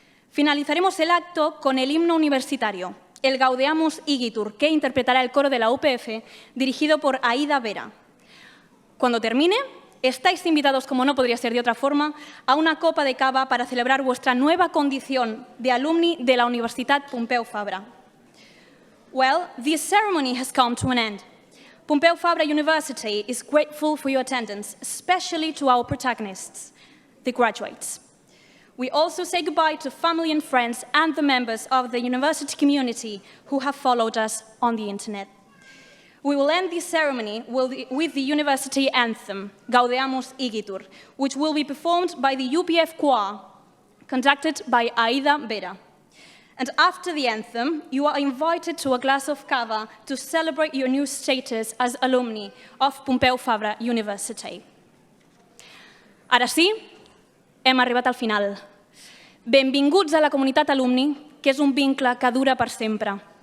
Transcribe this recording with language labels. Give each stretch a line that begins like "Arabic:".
Spanish: Finalizaremos el acto con el himno universitario, el Gaudeamus Igitur, que interpretará el coro de la UPF, dirigido por Aida Vera. Cuando termine, estáis invitados, como no podría ser de otra forma, a una copa de cava para celebrar vuestra nueva condición de alumni de la Universitat Pompeu Fabra.
English: Well, this ceremony has come to an end. Pompeu Fabra University is grateful for your attendance, especially to our protagonists, the graduates. We also say goodbye to family and friends and the members of the university community who have followed us on the internet. We will end this ceremony with the university anthem, Gaudeamus Igitur, which will be performed by the UPF choir, conducted by Aida Vera. And after the anthem, you are invited to a glass of cava to celebrate your new status as alumni of Pompeu Fabra University.
Catalan: Ara sí, hem arribat al final. Benvinguts a la comunitat alumni, que és un vincle que dura per sempre.